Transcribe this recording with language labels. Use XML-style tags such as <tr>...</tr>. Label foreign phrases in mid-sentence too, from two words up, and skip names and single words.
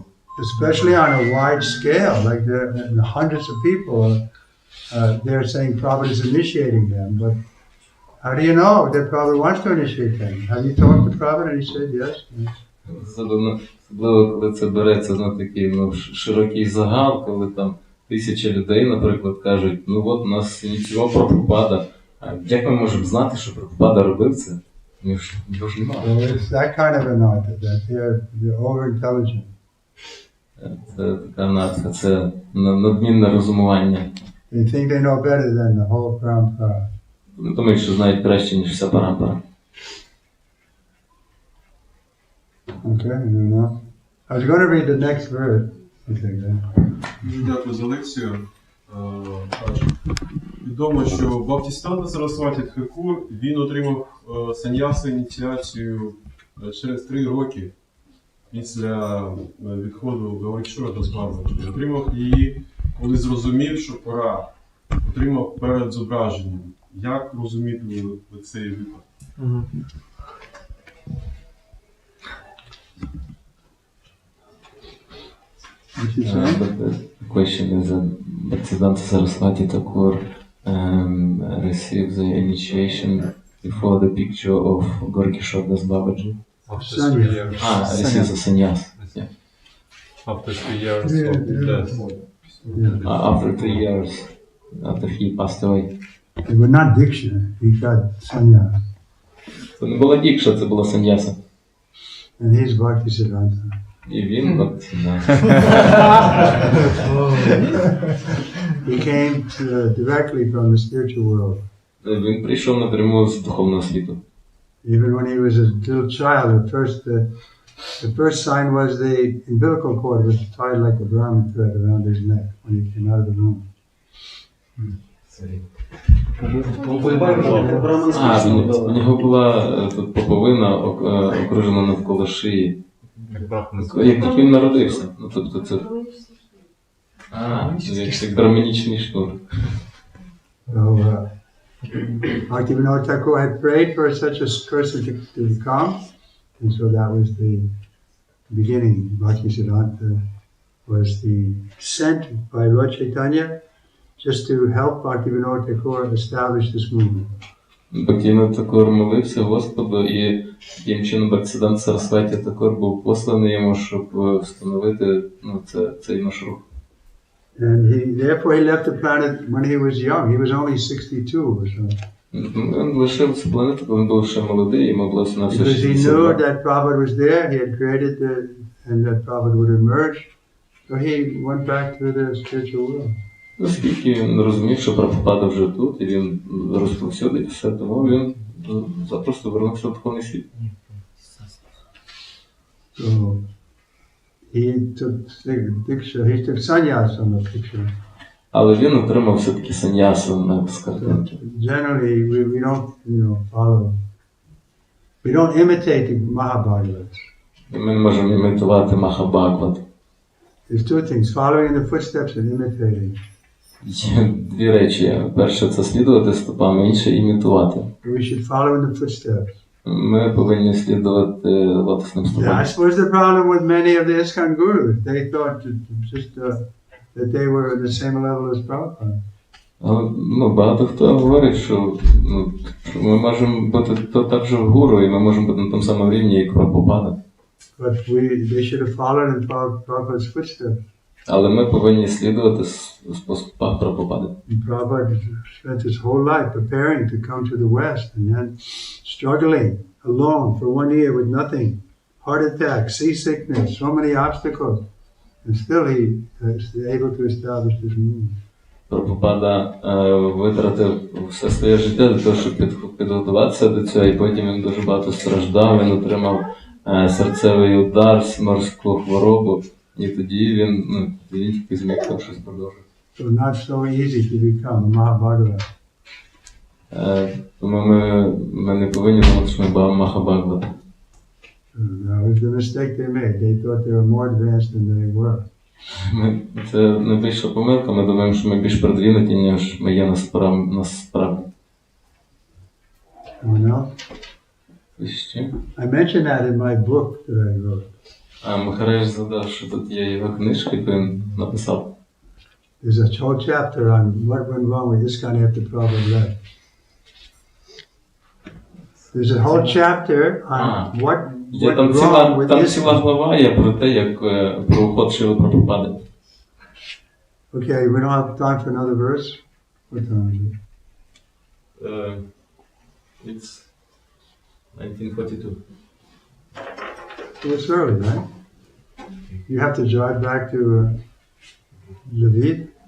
<en>Especially on a wide scale, like the hundreds of people, they're saying Prabhupada is initiating them, but how do you know that Prabhupada wants to initiate them? Have you talked to Prabhupada and he said yes?</en> <uk>Особливо, коли це береться на такий широкий загал, коли там 1000 людей, наприклад, кажуть, от нас ініціював Прабхупада, а як ми можемо знати, що Прабхупада робив це? Його ж немає.</uk> <en>So it's that kind of anartha, that they're over-intelligent.</en> <uk>Це така анарха, це надмінне розумування.</uk> <en>They think they know better than the whole parampara.</en> <uk>Вони думають, що знають краще, ніж вся парампара.</uk> <en>Okay, enough. I was going to read the next verse. Okay, then.</en> <uk>Дякую за лекцію. Відомо, що Бхактисиданта Сарасваті Тхакур, він отримав саньясу ініціацію через 3 роки після відходу Гауракішора до Свамі. Отримав її, коли зрозумів, що пора. Отримав перед зображенням. Як розуміти цей випадок?</uk> <en>The question is that Bhaktisiddhanta Saraswati Thakur received the initiation before the picture of Gaurkishore Das Babaji. Receives a sannyas. Yeah. After 3 years of death. After 3 years, after he passed away. It was not diksha, he got sannyas.</en> <uk>Це не була дікша, це була саньяса.</uk> <en>And he's Bhaktisiddhanta.</en> <uk>І він Бхактисиданта.</uk> <en>He came directly from the spiritual world.</en> <uk>Він прийшов напряму з духовного світу.</uk> <en>Even when he was a little child, at first the first sign was the umbilical cord was tied like a Brahman thread around his neck when he came out of the womb.</en> <uk>У нього була тут поповина окружена навколо шиї. Як тільки він народився. Тобто це... як браманічний шнур.</uk> <en>Bhaktivinoda Thakur had prayed for such a person to come, and so that was the beginning. Bhaktisiddhanta was the sent by Lord Chaitanya just to help Bhaktivinoda Thakur establish this movement.</en> <uk>Бхактивinoda Thakur молився Господу, і таким чином Бхактисиданта Сарасваті Тхакур був посланий йому, щоб встановити цей наш рух.</uk> <en>And therefore he left the planet when he was young. He was only 62 or so.</en> <uk>Він лишив цю планету, коли він був ще молодий, йому було на все</uk> <en>Because he knew that Prabhupada was there, he had created and that Prabhupada would emerge. So he went back to the spiritual world.</en> <uk>Оскільки він розумів, що Прабхупада вже тут, і він розповсюдить все, тому він запросто вернувся в духовний світ.</uk> <en>So he took diksha, he took sannyas on the picture.</en> <uk>Але він отримав все-таки саньясу з картинки.</uk> <en>Generally, we don't, follow. We don't imitate the Mahabhagavats.</en> <uk>І ми не можемо імітувати Махабхагават.</uk> <en>There's two things: following in the footsteps and imitating.</en> <uk>Є дві речі. Перше – це слідувати стопам, інше – імітувати.</uk> <en>We should follow in the footsteps.</en> <uk>Ми повинні слідувати лотосним стопам.</uk> <en>Yeah, I suppose the problem with many of the ISKCON gurus, they thought that they were at the same level as Prabhupada.</en> <uk>Багато хто говорить, що ми можемо бути також гуру, і ми можемо бути на тому самому рівні, як Прабхупада.</uk> <en>But they should have followed in Prabhupada's footsteps.</en> <uk>Але ми повинні слідувати по стопах Прабхупади.</uk> <en>Prabhupada spent his whole life preparing to come to the West and then struggling alone for 1 year with nothing. Heart attack, seasickness, so many obstacles. And still he is able to establish this movement.</en> <uk>Прабхупада витратив все своє життя для того, щоб підготуватися до цього, і потім він дуже багато страждав, він отримав серцевий удар, морську хворобу, і тоді він тільки зміг там щось продовжити.</uk> <en>So not so easy to become a Mahabhagavata.</en> <uk>Тому ми не повинні думати, що ми будемо Махабхагавати.</uk> <en>That was the mistake they made. They thought they were more advanced than they were.</en> <uk>Це найбільша помилка, ми думаємо, що ми більш продвинуті, ніж ми є насправді.</uk> <en>I mentioned that in my book that I wrote.</en> <uk>Махарадж згадав, що тут є його книжка, яку він написав.</uk> <en>There's a whole chapter on what went wrong with ISKCON after Prabhupada left. There's a whole chapter on what went wrong with</en> <uk>Там ціла глава є про те, як про уход Шріли Прабхупади.</uk> <en>Okay, we don't have time for another verse. What time is it? It's 1942. So it's early, right? You have to drive back to Lviv.</en>